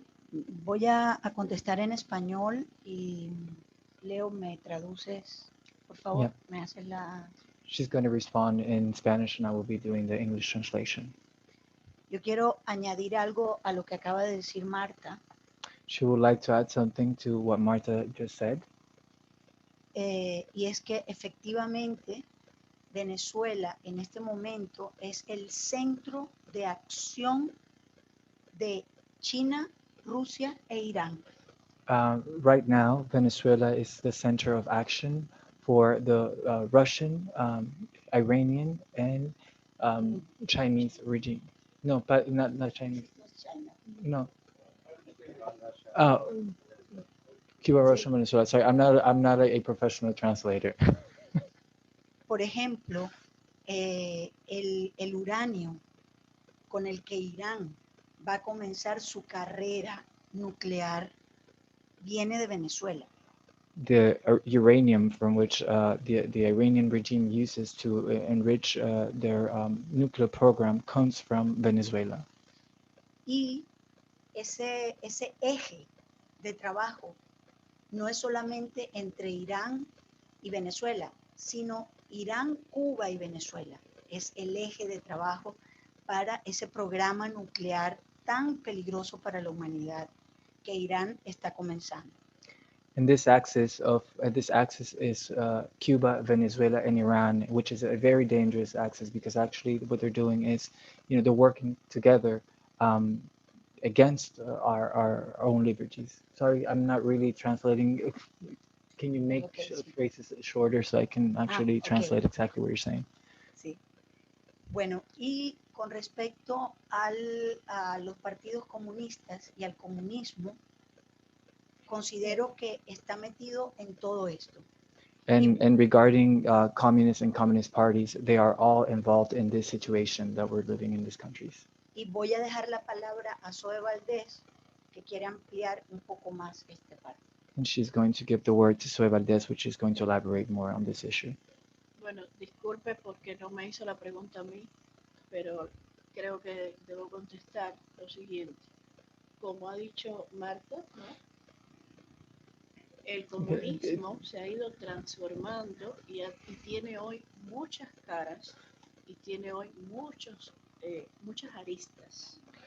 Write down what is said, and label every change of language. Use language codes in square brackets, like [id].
[es] Voy a contestar en español y Leo, me traduces, por favor, [en] Yeah. [es] me haces la... [en] She's going to respond in Spanish, and I will be doing the English translation. [es] Yo quiero añadir algo a lo que acaba de decir Marta. [en] She would like to add something to what Marta just said. [es] Y es que efectivamente Venezuela en este momento es el centro de acción de China, Rusia e Irán. [en] Right now, Venezuela is the center of action for the Russian, Iranian, and Chinese regime. No, but not Chinese. No. Cuba, Russia, Venezuela. Sorry, I'm not a professional translator. [es] Por ejemplo, el uranio con el que Irán va a comenzar su carrera nuclear viene de Venezuela. [en] The uranium from which the Iranian regime uses to enrich their nuclear program comes from Venezuela. [es] Y ese eje de trabajo no es solamente entre Irán y Venezuela, sino Irán, Cuba y Venezuela. Es el eje de trabajo para ese programa nuclear tan peligroso para la humanidad que Irán está comenzando. [en] And this axis is Cuba, Venezuela, and Iran, which is a very dangerous axis because actually what they're doing is, they're working together against our own liberties. Sorry, I'm not really translating. Can you make phrases shorter so I can actually translate exactly what you're saying? [es] Sí. Bueno, y con respecto a los partidos comunistas y al comunismo, considero que está metido en todo esto. [en] And regarding communists and communist parties, they are all involved in this situation that we're living in these countries. [es] Y voy a dejar la palabra a Zoe Valdés, que quiere ampliar un poco más esta parte. [en] And she's going to give the word to Zoe Valdez, which is going to elaborate more on this issue. [es] Bueno, disculpe porque no me hizo la pregunta a mí, pero creo que debo contestar lo siguiente. Como ha dicho Marta, ¿no? El comunismo se ha ido transformando y tiene hoy muchas caras y tiene hoy muchas aristas.